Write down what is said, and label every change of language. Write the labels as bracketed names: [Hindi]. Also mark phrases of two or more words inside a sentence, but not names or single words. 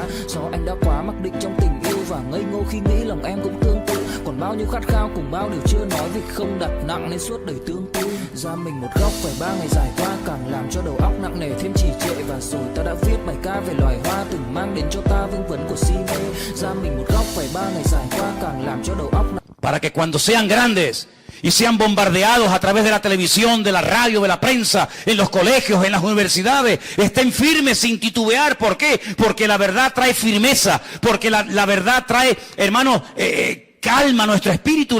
[Vietnamese] Do anh đã quá mặc định trong tình yêu và ngây ngô khi nghĩ lòng em cũng tương tự, còn bao nhiêu khát khao cùng bao điều chưa nói vì không đặt nặng nên suốt đời tương tư. Ra mình một góc phải 3 ngày dài qua càng làm cho đầu óc nặng nề thêm trì trệ, và rồi ta đã viết bài ca về loài hoa từng mang đến cho ta vương vấn của si mê. Ra mình một góc phải 3 ngày dài qua càng làm cho đầu óc [Spanish] para que cuando sean grandes y sean bombardeados a través de la televisión, de la radio, de la prensa, en los colegios, en las universidades, estén firmes sin titubear. ¿Por qué? Porque la verdad trae firmeza, porque la verdad trae, hermanos, calma a nuestro espíritu.